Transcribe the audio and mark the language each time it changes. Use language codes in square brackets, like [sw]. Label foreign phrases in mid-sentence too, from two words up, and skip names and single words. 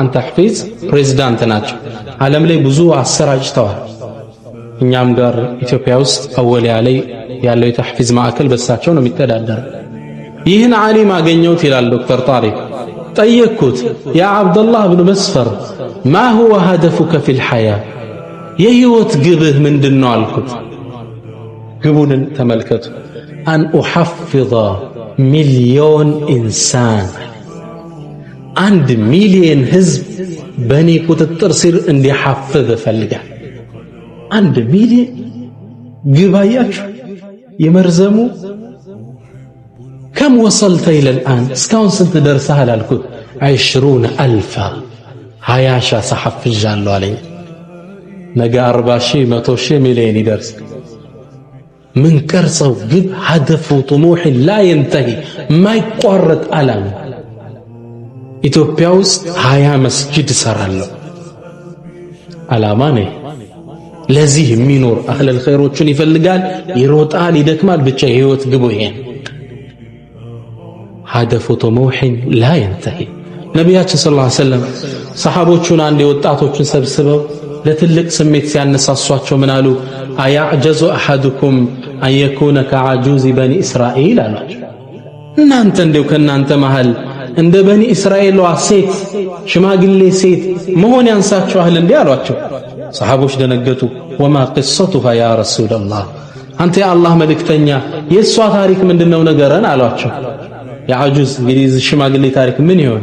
[am] ተሕፊዝ ፕሬዝዳንት ናቸው ዓለም ላይ ብዙ አሰራጭተዋል እኛም ጋር ኢትዮጵያ ውስጥ አወሊያ ላይ ያለው የተሕፊዝ ማዕከል በሳቸው ነው የሚተዳደር ይህን ዓሊም አገኘሁት ይላል ዶክተር ጣሪቅ ጠየቅኩት ያ አብዱላህ ብኑ መስፈር [ar] ما هو هدفك في الحياة [am] የህይወት ግብህ ምንድነው አልኩት ግቡን ተመልከቱ [ar] أن أحفظ مليون إنسان [am] 1 ሚሊዮን ህዝብ በኔ ቁጥጥር ስር እንዲሐፍዝ ፈልጋል 1 ሚሊዮን ግባያችሁ የመርዘሙ [ar] كم وصلت إلى الآن [am] እስካሁን ስንት ደርሰሃል አልኩት 20000 20 ሰሐፍጃለሁ አለኝ ነገ 40,000 100,000 ሚሊዮን ይደርስ ምን ቀርጸው ግብ [ar] هدف طموح لا ينتهي [am] ማይቋረጥ ዓላማ ኢትዮጵያ ውስጥ 20 መስጂድ ሰራለሁ ዓላማ ነው ለዚህ የሚኖር አህለል ኸይሮችን ይፈልጋል ይሮጣል ይደክማል ብቻ የህይወት ግቡ ይሄ [ar] هدف طموح لا ينتهي [am] ነቢያችን [ar] صلى الله عليه وسلم [am] ሰሃቦቹን አንድ ወጣቶችን ሰብስበው ለትልቅ ስሜት ሲያነሳሷቸው ምን አሉ? [ar] أيعجز أحدكم أن يكون كعجوز بني إسرائيل [am] አሏቸው። እናንተ እንደው ከናንተ መሃል እንደ በኒ እስራኤሏ ሴት ሽማግሌ ሴት መሆን ያንሳችኋል እንዴ አሏቸው። ሰሃቦች ደነገጡ። [ar] وما قصتها يا رسول الله፣ [am] አንተ የአላህ መልእክተኛ የእሷ ታሪክ ምንድነው ነገረን አሏቸው። የዐጁዝ እንግዲህ ሽማግሌ ታሪክ ምን ይሆን?